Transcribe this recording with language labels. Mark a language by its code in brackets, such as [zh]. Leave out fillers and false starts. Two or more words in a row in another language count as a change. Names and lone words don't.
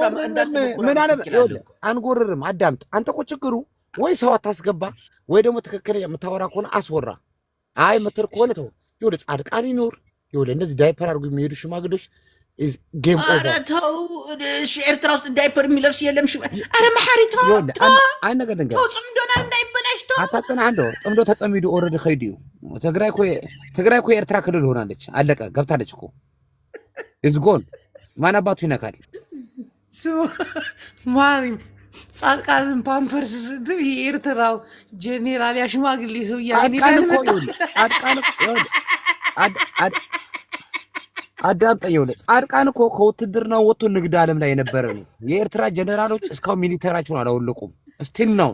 [am] ምን አለ አንጎርርም። አዳምጥ አንተ እኮ ችግሩ ወይ ሰው አታስገባ ወይ ደግሞ ትክክለኛ የምታወራ ከሆነ አስወራ። አይ ምትር ከሆነ ተው። ይኸውልህ ጻድቃን ይኖር ይኸውልህ እንደዚህ ዳይፐር አድርጎ የሚሄዱ ሽማግሌዎች [en] game over። [am] ኧረ ተው ኤርትራ ውስጥ ዳይፐር የሚለብስ የለም። ኧረ መሐሪ ተው አይ ነገር ተው ጽምዶና እንዳይበላሽ ተው። [ti] አታጽና አንዶ ጽምዶ ተጸሚዱ ኦልሬዲ ኸይዱ [am] ትግራይ እኮ የኤርትራ ክልል ሆናለች። አለቀ ገብታለች እኮ [en] it's gone [am] ማን አባቱ ይነካል። ማሪ ጻድቃንን ፓምፐርስ ስትል የኤርትራው ጄኔራል ያሽማግሌ ሰው አዳምጠኝ። ጻድቃን እኮ ከውትድርና ወጥቶ ንግድ ዓለም ላይ የነበረ ነው። የኤርትራ ጀነራሎች እስካሁን ሚሊተራቸውን አላወለቁም። ስቲል ነው